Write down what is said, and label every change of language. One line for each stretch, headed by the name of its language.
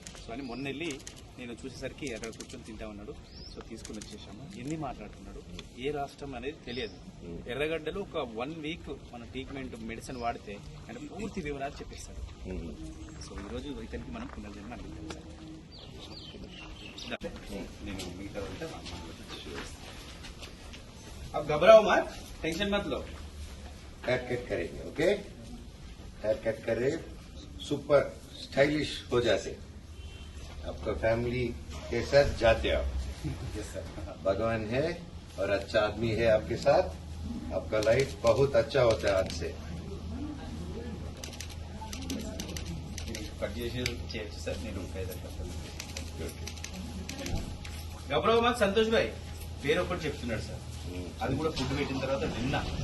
Telugu: So అని మొన్న వెళ్ళి నేను చూసేసరికి అక్కడ కూర్చొని తింటా ఉన్నాడు. సో తీసుకుని వచ్చేసాము. ఎన్ని మాట్లాడుతున్నాడు, ఏ రాష్ట్రం అనేది తెలియదు. ఎర్రగడ్డలో ఒక 1 week మన ట్రీట్మెంట్ మెడిసిన్ వాడితే ఆయన పూర్తి వివరాలు చెప్పేస్తాడు. సో ఈరోజు ఇతనికి మనం పునర్జన్మ అందించాం సార్. నేను మిగతా ఉంటే
Hindi: अब घबराओ मत, टेंशन मत लो. हेयर कट करेंगे. ओके, हेयर कट करे, सुपर स्टाइलिश हो जाते. आपका फैमिली के साथ जाते आप.
English: Yes sir.
Hindi: भगवान है और अच्छा आदमी है आपके साथ. आपका लाइफ बहुत अच्छा होता है आज से.
Telugu: कट చేయొచ్చు సార్. నేను 5 గంటలు గౌరవమాన్ సంతోష్ భాయ్ పేరు ఒకటి చెప్తున్నాడు సార్, అది కూడా ఫుడ్ పెట్టిన తర్వాత విన్నా.